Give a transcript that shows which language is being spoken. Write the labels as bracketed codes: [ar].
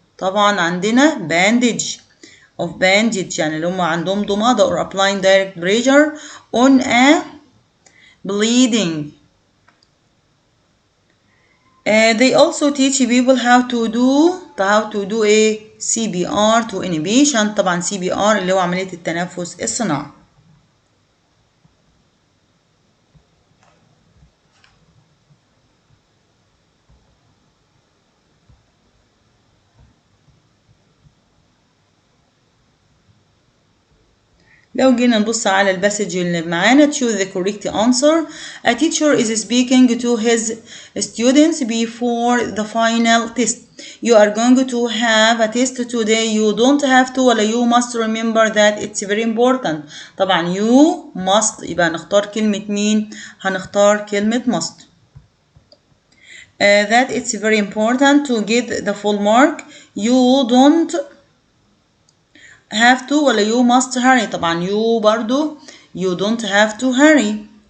[ar] طبعا عندنا bandage يعني اللي هم عندهم ضمادة [en] or applying direct pressure on a bleeding. they also teach people how to do a CPR to any patient. [ar] طبعا CPR اللي هو عملية التنفس الصناعي. لو جينا نبص على الباسج اللي معانا [en] choose the correct answer. a teacher is speaking to his students before the final test. you are going to have a test today. you don't have to ولا you must remember that it's very important. [ar] طبعا [en] you must [ar] يبقى هنختار كلمة مين؟ هنختار كلمة must. [en] that it's very important to get the full mark. you don't have to ولا you must hurry. طبعا you برضو you don't have to hurry.